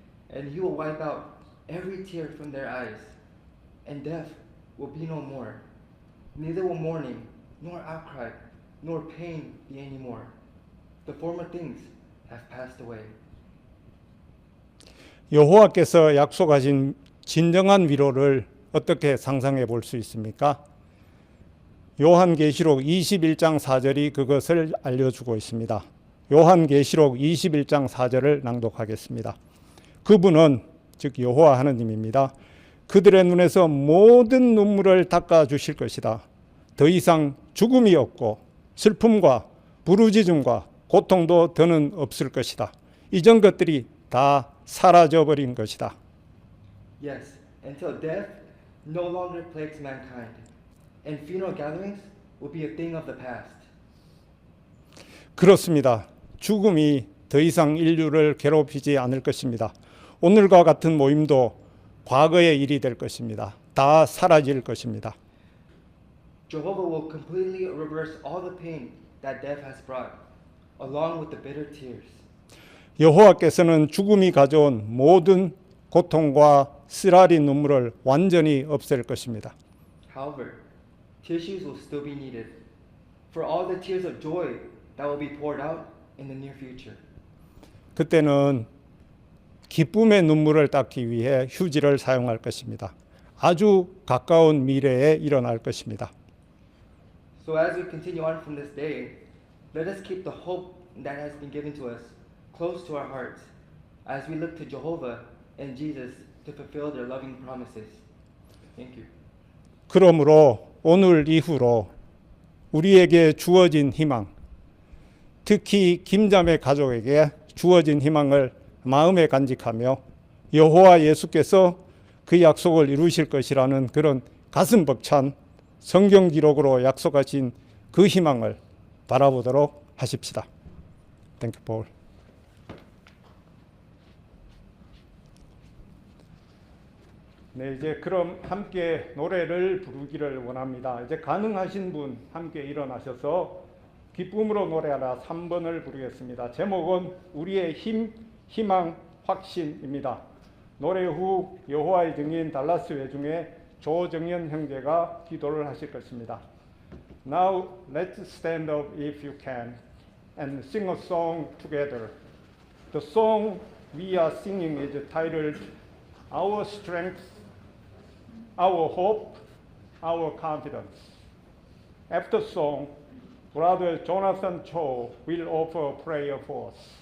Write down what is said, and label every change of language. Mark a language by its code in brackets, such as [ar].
[en] And He will wipe out every tear from their eyes, and death will be no more. Neither will mourning, nor outcry, nor pain be any more. The former things have passed away. [ko] 여호와께서 약속하신 진정한 위로를 어떻게 상상해 볼 수 있습니까? 요한계시록 21장 4절이 그것을 알려주고 있습니다. 요한계시록 21장 4절을 낭독하겠습니다. 그분은 즉 여호와 하느님입니다. 그들의 눈에서 모든 눈물을 닦아 주실 것이다. 더 이상 죽음이 없고 슬픔과 부르짖음과 고통도 더는 없을 것이다. 이전 것들이 다 사라져 버린 것이다. [en] Yes, until death no longer plagues mankind, and funeral gatherings will be a thing of the past. [ko] 그렇습니다. 죽음이 더 이상 인류를 괴롭히지 않을 것입니다. 오늘과 같은 모임도 과거의 일이 될 것입니다. 다 사라질 것입니다. [en] Jehovah will completely reverse all the pain that death has brought, along with the bitter tears. [ko] 여호와께서는 죽음이 가져온 모든 고통과 쓰라린 눈물을 완전히 없앨 것입니다. [en] However, tissues will still be needed for all the tears of joy that will be poured out in the near future. [ko] 그때는 기쁨의 눈물을 닦기 위해 휴지를 사용할 것입니다. 아주 가까운 미래에 일어날 것입니다. [en] So as we continue on from this day, let us keep the hope that has been given to us close to our hearts as we look to Jehovah and Jesus to fulfill their loving promises. Thank you. [ko] 그러므로 오늘 이후로 우리에게 주어진 희망, 특히 김자매 가족에게 주어진 희망을 마음에 간직하며 여호와 예수께서 그 약속을 이루실 것이라는 그런 가슴 벅찬 성경 기록으로 약속하신 그 희망을 바라보도록 하십시다. [en] Thank you, Paul. [ko] 네, 이제 그럼 함께 노래를 부르기를 원합니다. 이제 가능하신 분 함께 일어나셔서 기쁨으로 노래하라 3번을 부르겠습니다. 제목은 우리의 힘, 희망, 확신입니다. 노래 후 여호와의 증인 달라스 회중의 조정현 형제가 기도를 하실 것입니다. [en] Now let's stand up if you can and sing a song together. The song we are singing is titled Our Strength, Our Hope, Our Confidence. After song, Brother Jonathan Cho will offer a prayer for us.